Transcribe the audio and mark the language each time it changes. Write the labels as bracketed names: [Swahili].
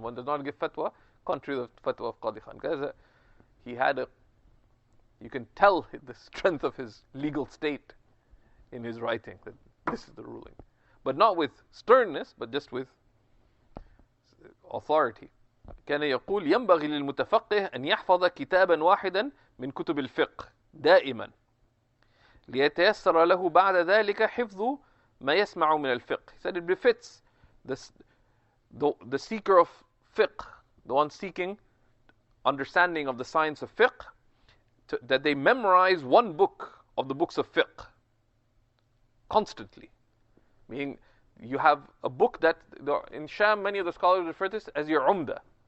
[English] One does not give fatwa contrary to the fatwa of Qadi Khan, because he had you can tell the strength of his legal state in his writing, that this is the ruling. but not with sternness, but just with authority. [Arabic] كان يقول ينبغي للمتفقه أن يحفظ كتابا واحدا من كتب الفقه دائما ليتيسر له بعد ذلك حفظ ما يسمع من الفقه. [English] He said it befits the seeker of fiqh, the one seeking understanding of the science of fiqh, that they memorize one book of the books of fiqh constantly. Meaning, you have a book that, in Sham, many of the scholars refer to this as your umda.